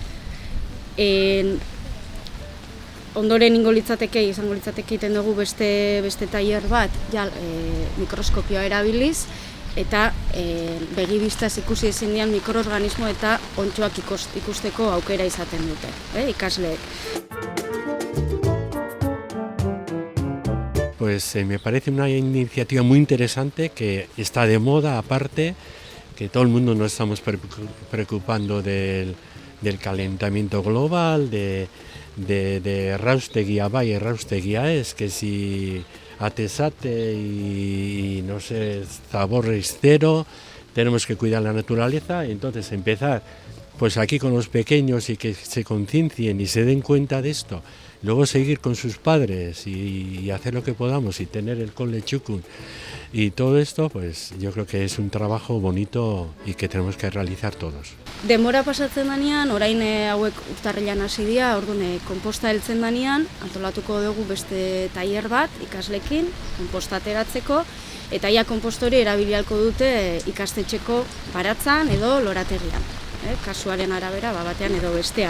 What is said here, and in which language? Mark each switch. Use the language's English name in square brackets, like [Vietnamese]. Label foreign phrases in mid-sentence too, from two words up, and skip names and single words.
[Basque] Ondoren izango litzateke egiten dugu beste tailer bat mikroskopioa erabiliz, eta begibistaz ikusi ezin dian mikroorganismo eta ontxoak ikusteko aukera izaten dute, ikasleek. [Spanish] pues me parece una iniciativa muy interesante que está de moda, aparte, que todo el mundo nos estamos preocupando del calentamiento global, [Basque] de Erraustegia bai, Erraustegia ez, [Spanish] que si atesate y no sé, zaborres cero, tenemos que cuidar la naturaleza, entonces empezar pues aquí con los pequeños y que se conciencien y se den cuenta de esto, luego seguir con sus padres y hacer lo que podamos y tener el cole txukun y todo esto, pues yo creo que es un trabajo bonito y que tenemos que realizar todos. [Basque] Denbora pasatzen danean, orain hauek urtarrilan hasi dira, orduan konposta heltzen danean, antolatuko dugu beste tailer bat ikaslekin, konposta ateratzeko, eta ia konpostori erabili ahalko dute ikastetxeko baratzan edo lorategian, kasuaren arabera batean edo bestean.